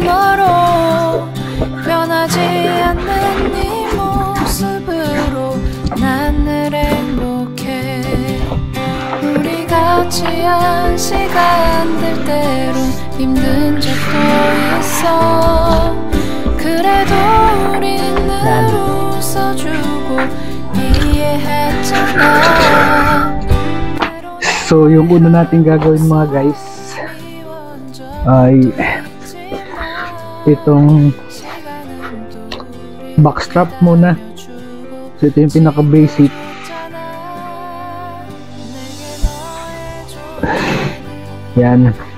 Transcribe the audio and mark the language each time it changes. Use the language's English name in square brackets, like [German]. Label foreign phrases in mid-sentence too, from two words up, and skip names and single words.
[Korean] 너로 변하지 않는 네 모습으로 난 늘 행복해 우리 같이 한 시간들 때론 힘든 적도 있어 그래도 우린 늘 웃어주고 이해했잖아. [Filipino] So yung una natin gagawin mga guys ay itong backstrap muna. So ito yung pinaka basic. Yan.